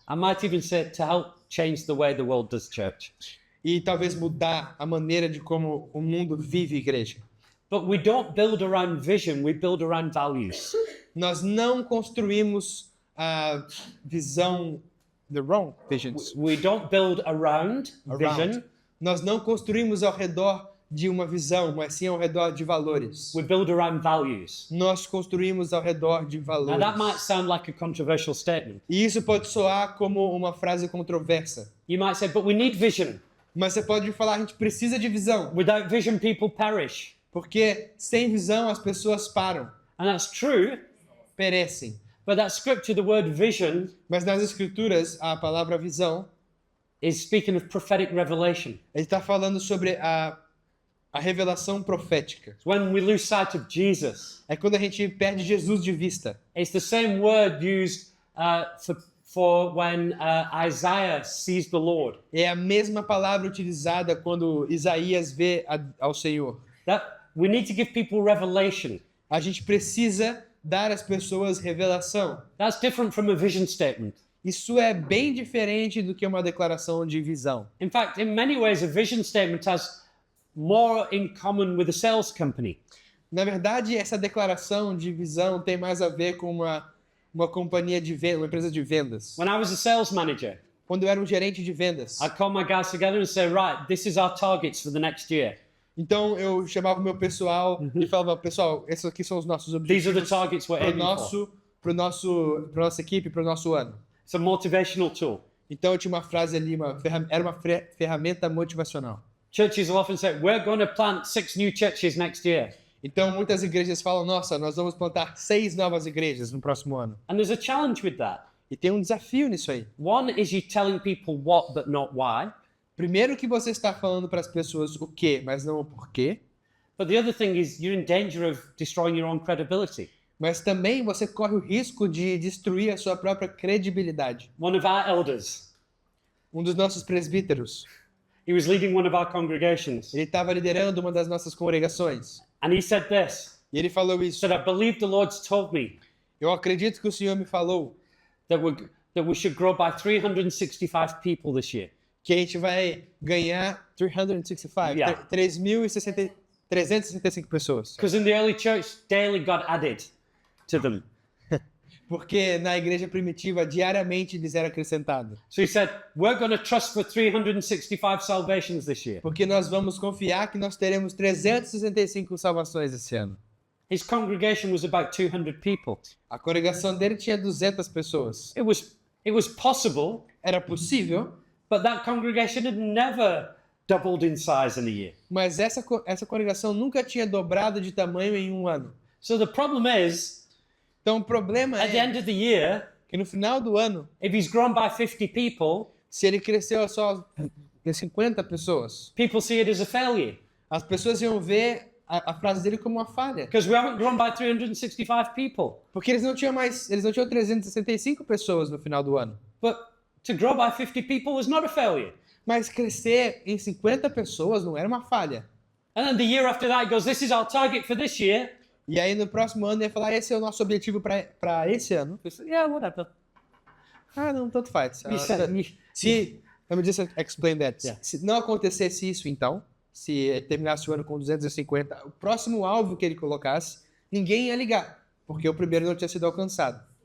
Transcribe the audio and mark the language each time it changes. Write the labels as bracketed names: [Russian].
[English] I might even say to help change the way the world does church. [Portuguese] E talvez mudar a maneira de como o mundo vive igreja. [English] But we don't build around vision, we build around values. [Portuguese] Nós não construímos a visão, [English] the wrong visions. We don't build around vision, [Portuguese] Nós não construímos ao redor de uma visão, mas sim ao redor de valores. [English] we build around values. [Portuguese] Nós construímos ao redor de [English] Now [Portuguese] valores. [English] that might sound like a controversial statement. [Portuguese] E isso pode soar como uma frase controversa. [English] You might say, but we need vision. [Portuguese] Mas você pode falar, a gente precisa de visão. [English] Without vision, people perish. [Portuguese] Porque sem visão as pessoas param, [English] And that's true, [Portuguese] perecem. [English] but that scripture, the word vision, [Portuguese] Mas nas escrituras, a palavra visão, [English] is speaking of prophetic revelation. [Portuguese] ele está falando sobre a revelação profética. [English] When we lose sight of Jesus, [Portuguese] É quando a gente perde Jesus de vista. [English] it's the same word used for when Isaiah sees the Lord. [Portuguese] É a mesma palavra utilizada quando Isaías vê ao Senhor. [English] That we need to give people revelation. [Portuguese] A gente precisa dar às pessoas revelação. [English] That's different from a vision statement. [Portuguese] Isso é bem diferente do que uma declaração de visão. [English] In fact, in many ways, a vision statement has more in common with a sales company. [Portuguese] Na verdade, essa declaração de visão tem mais a ver com uma companhia de vendas, uma empresa de vendas. [English] When I was a sales manager, [Portuguese] Quando eu era um gerente de vendas, [English] I'd call my guys together and say, right, this is our targets for the next year. [Portuguese] então eu chamava o meu pessoal e falava, pessoal, esses aqui são os nossos [English] These are the [Portuguese] objetivos [English] targets we're aiming for. [Portuguese] para nossa equipe, para o nosso ano. [English] It's a motivational tool. [Portuguese] Então eu tinha uma frase ali, era uma ferramenta motivacional. [English] Churches will often say, we're going to plant 6 new churches next year. [Portuguese] Então muitas igrejas falam, nossa, nós vamos plantar 6 novas igrejas no próximo ano. [English] And there's a challenge with that. [Portuguese] E tem um desafio nisso aí. [English] One is you telling people what but not why. [Portuguese] Primeiro que você está falando para as pessoas o que, mas não o porquê. [English] But the other thing is you're in danger of destroying your own credibility. [Portuguese] Mas também você corre o risco de destruir a sua própria credibilidade. [English] One of our elders, [Portuguese] Um dos nossos presbíteros, [English] he was leading one of our congregations. [Portuguese] ele estava liderando uma das nossas congregações. [English] And he said this, [Portuguese] E ele falou [English] he [Portuguese] isso. [English] said, I believe the Lord's told me [Portuguese] Eu acredito que o Senhor me falou [English] that we should grow by 365 people this year. [Portuguese] que a gente vai ganhar 365, [English] Yeah. [Portuguese] 365 pessoas. [English] Because in the early church, daily God added to them. [Portuguese] Porque na igreja primitiva, diariamente lhes era acrescentado. [English] So he said, we're going to trust for 365 salvations this year. [Portuguese] Porque nós vamos confiar que nós teremos 365 salvações esse ano. [English] His congregation was about 200 people. [Portuguese] A congregação dele tinha 200 pessoas. [English] It was possible, [Portuguese] Era possível, [English] but that congregation had never doubled in size in a year. [Portuguese] mas essa congregação nunca tinha dobrado de tamanho em um ano. [English] So the problem is, [Portuguese] Então o problema [English] at the [Portuguese] é [English] end of the year, [Portuguese] que no final do ano, [English] if he's grown by 50 people, [Portuguese] se ele cresceu só em 50 pessoas, [English] people see it as a failure [Portuguese] as pessoas iam ver a frase dele como uma falha. [English] because we haven't grown by 365 people. [Portuguese] Porque eles não tinham 365 pessoas no final do ano. [English] But to grow by 50 people was not a failure. [Portuguese] Mas crescer em 50 pessoas não era uma falha. [English] And then the year after that, he goes, this is our target for this year. [Portuguese] E aí no próximo ano ele ia falar, esse é o nosso objetivo para esse ano. [English] We said, yeah, whatever. [Portuguese] Ah, não, tanto faz. [English] You said, Se, let me just explain that. Yeah. [Portuguese] Se não acontecesse isso então, se terminasse o ano com 250, o próximo alvo que ele colocasse, ninguém ia ligar, porque o primeiro não tinha sido alcançado.